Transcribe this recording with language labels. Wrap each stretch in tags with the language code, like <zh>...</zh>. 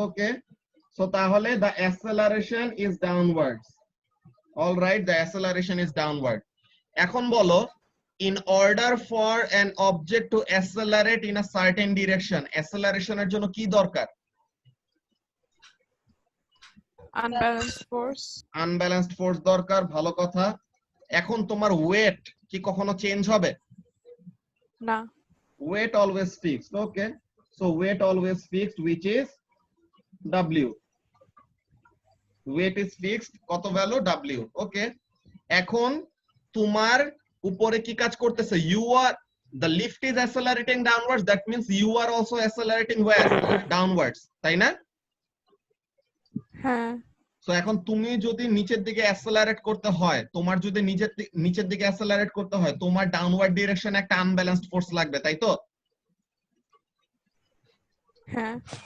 <en>Okay, so তাহলে the acceleration is downwards. All right, the acceleration is downward.</en> <bn>এখন বলো,</bn> <en>in order for an object to accelerate in a certain direction, acceleration</en> <bn>এর জন্য কি দরকার?</bn> <en>Unbalanced force. Unbalanced force</en> <bn>দরকার, ভালো কথা। এখন তোমার ওয়েট কি কখনো চেঞ্জ হবে? না</bn> <en>weight always fixed. Okay, so weight always fixed, which is w. weight is fixed,</en> <bn>কত ভ্যালু</bn> <en>w.</en> <bn>Okay, এখন তোমার উপরে কি কাজ করতেছে?</bn> <en>you are the lift is accelerating downwards, that means you are also accelerating where? downwards,</en> <bn>তাই না? হ্যাঁ সো এখন তুমি যদি নিচের দিকে অ্যাসেলারেট করতে হয়, তোমার যদি নিচের দিকে অ্যাসেলারেট করতে হয়, তোমার ডাউনওয়ার্ড ডিরেকশনে একটা আনব্যালেন্সড ফোর্স লাগবে, তাই তো? হ্যাঁ</bn>